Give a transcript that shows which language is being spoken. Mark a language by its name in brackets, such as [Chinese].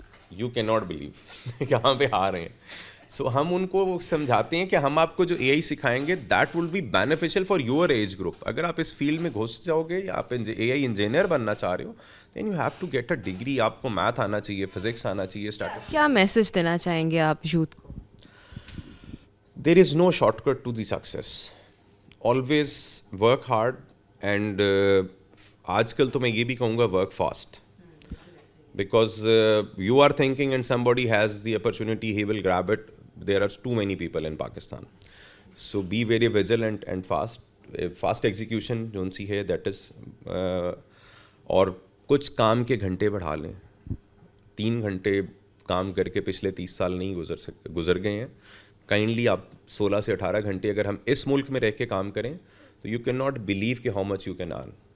[English] you can not believe [Urdu] یہاں پہ آ رہے ہیں. سو ہم ان کو سمجھاتے ہیں کہ ہم آپ کو جو اے آئی سکھائیں گے [English] That will be beneficial for your age group. [Urdu] اگر آپ اس فیلڈ میں گھس جاؤ گے یا آپ اے آئی انجینئر بننا چاہ رہے ہو, [English] Then you have to get a degree. [Urdu] آپ کو میتھ آنا چاہیے, فزکس آنا چاہیے. کیا میسج دینا چاہیں گے آپ یوتھ کو؟ [English] There is no short cut to the success. Always work hard, [Urdu] and آج کل تو میں یہ بھی کہوں گا [English] Work fast. Because you are thinking and somebody has the opportunity, he will grab it. There are too many people in Pakistan. So be very vigilant and fast. Fast execution [Urdu] جو سی ہے [English] that is. [Urdu] اور کچھ کام کے گھنٹے بڑھا لیں. 3 گھنٹے کام کر کے پچھلے 30 سال نہیں گزر گئے ہیں. کائنڈلی آپ 16 سے 18 گھنٹے اگر ہم اس ملک میں رہ کے کام کریں تو [English] you can not believe [Urdu] کہ [English] How much you can earn.